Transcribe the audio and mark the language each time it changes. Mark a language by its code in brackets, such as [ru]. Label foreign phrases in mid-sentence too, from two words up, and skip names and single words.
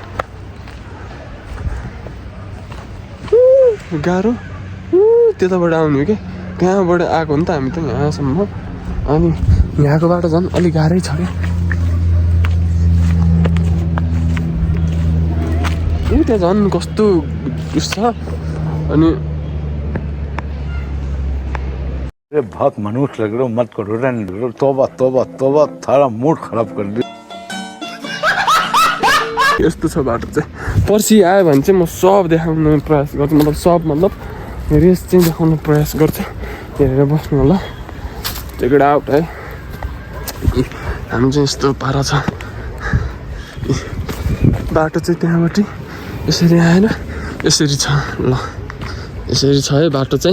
[ne] गाह्रो त्यताबाट आउने हो कि त्यहाँबाट आएको हो नि त हामी त यहाँसम्म अनि यहाँको बाटो झन् अलिक गाह्रै छ क्या त्यहाँ झन् कस्तो उस छ अनि [hi] बहुत मनुष्य लग रहे हो मत करो रहने दो तौबा तौबा तौबा थारा मूड खराब कर दिया। [ne] यस्तो छ बाटो चाहिँ पर्सि आयो भने चाहिँ म सब देखाउनु प्रयास गर्छु मतलब रेस चाहिँ देखाउनु प्रयास गर्छु हेरेर बस्नु होला [en] take it out [ne] है। हामी चाहिँ यस्तो पारा छ बाटो चाहिँ त्यहाँबाट यसरी आएर यसरी छ ल यसरी छ है बाटो चाहिँ।